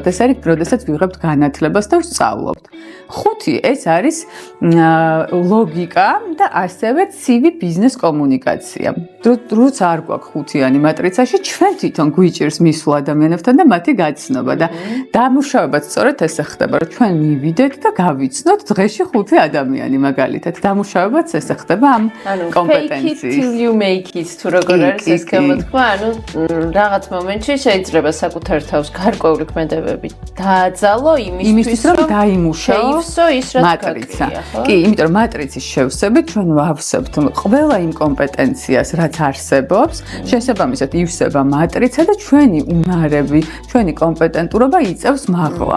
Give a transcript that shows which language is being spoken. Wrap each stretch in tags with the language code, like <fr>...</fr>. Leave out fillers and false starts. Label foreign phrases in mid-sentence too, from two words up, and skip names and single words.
<ka>ეს არის, როდესაც ვიღებთ განათლებას და ვსწავლობთ. 5 ეს არის ლოგიკა და ასევე ცივი ბიზნეს კომუნიკაცია. როცა არ გვაქვს 5-იანი მატრიცაში, ჩვენ თვითონ გვიჭირს მისვლა ადამიანებთან და მათი გაცნობა და დამუშავებაც სწორედ ესე ხდება, რომ ჩვენ მივიდეთ და გავიცნოთ დღეში 5 ადამიანი მაგალითად. დამუშავებაც ესე ხდება ამ კომპეტენციის.</ka> <en>Fake it till you make it</en> <ka>თუ როგორ არის ეს გამოთქვა, ანუ რაღაც მომენტში შეიძლება საკუთარ თავს გარკვეული ქმედებები დააძალო იმისთვის რომ დაიმუშაო ის რაც მატრიცა. კი, იმიტომ რომ მატრიცის შევსებით ჩვენ ვავსებთ ყველა იმ კომპეტენციას, რაც არსებობს, შესაბამისად ივსება მატრიცა და ჩვენი უნარები, ჩვენი კომპეტენტურობა იწევს მაღლა.</ka>